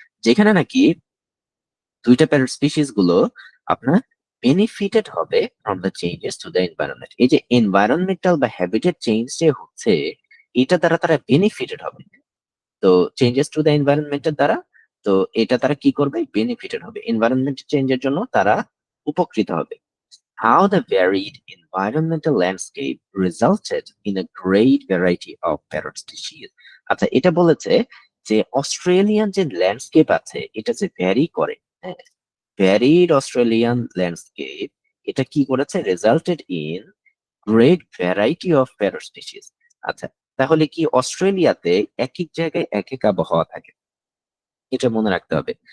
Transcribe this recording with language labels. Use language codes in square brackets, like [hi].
[bn] যেখানে নাকি দুইটা প্যারট স্পিসিস গুলো আপনার বেনিফিটেড হবে [en] From the changes to the environment. [bn] এই যে এনভায়রনমেন্টাল বা হ্যাবিটেট চেঞ্জ যে হচ্ছে, এটা দ্বারা তারা বেনিফিটেড হবে। তো [en] changes to the এনভায়রনমেন্টের [bn] দ্বারা, তো এটা তারা কি করবে, বেনিফিটেড হবে, এনভায়রনমেন্ট চেঞ্জের জন্য তারা উপকৃত হবে। [en] How the varied environmental landscape resulted in a great variety of parrot species. [bn] আচ্ছা, এটা বলেছে যে অস্ট্রেলিয়ান যে ল্যান্ডস্কেপ আছে, এটা যে ভ্যারি করে, হ্যাঁ, ভ্যারিড অস্ট্রেলিয়ান ল্যান্ডস্কেপ, এটা কি করেছে, [en] Resulted in great variety of parrot species. [bn] আচ্ছা, তাহলে কি অস্ট্রেলিয়াতে এক এক জায়গায় এক এক আবহাওয়া থাকে, এটা মনে রাখতে হবে।